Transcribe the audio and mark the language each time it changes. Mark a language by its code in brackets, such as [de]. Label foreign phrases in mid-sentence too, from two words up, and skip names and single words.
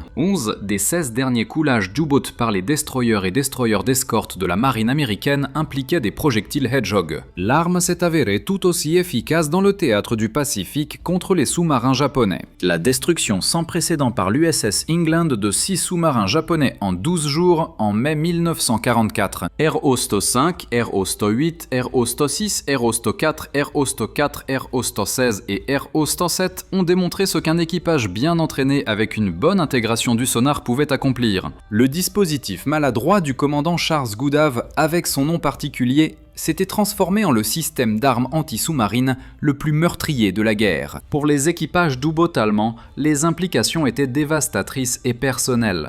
[fr] 11 des 16 derniers coulages d'U-boat par les destroyers et destroyers d'escorte de la marine américaine impliquaient des projectiles Hedgehog. L'arme s'est avérée tout aussi efficace dans le théâtre du Pacifique contre les sous-marins japonais. La destruction sans précédent par l'USS England de 6 sous-marins japonais en 12 jours en mai 1944. Sto 5, RO Sto 8, RO Sto 6, RO Sto 4, RO Sto 4, RO Sto 16 et RO Sto 7 ont démontré ce qu'un équipage bien entraîné avec une bonne intégration du sonar pouvait accomplir. Le dispositif maladroit du commandant Charles Goodave, avec son nom particulier, s'était transformé en le système d'armes anti-sous-marines le plus meurtrier de la guerre. Pour les équipages d'U-boat allemands, les implications étaient dévastatrices et personnelles.